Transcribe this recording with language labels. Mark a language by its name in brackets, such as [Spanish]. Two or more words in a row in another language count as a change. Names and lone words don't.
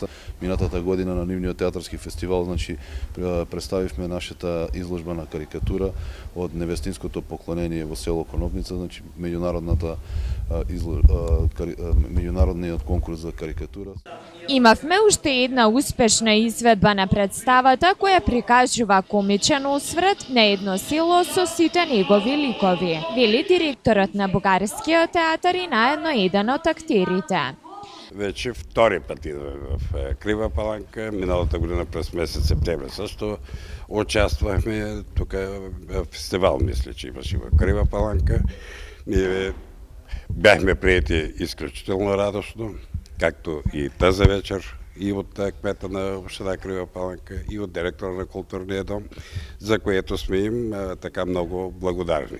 [Macedonian] Минатата година на нивниот театарски фестивал, значи представивме нашата изложба на карикатура од невестинското поклонение во село Конопница, значи меѓународниот конкурс за карикатура. Имавме уште една успешна изведба на представата која прикажува комичен осврт на едно село со сите негови ликови, вели директорот на Бугарскиот театар и наедно еден од актерите. [Bulgarian] Вече втори пат идваме в Крива Паланка, миналата година през месец септември също участвахме тук в фестивал, мисля, че имаше в Крива Паланка. Ние бяхме приети изключително радостно, както и тази вечер, и от кмета на община Крива Паланка, и от директора на културния дом, за което сме им така много благодарни.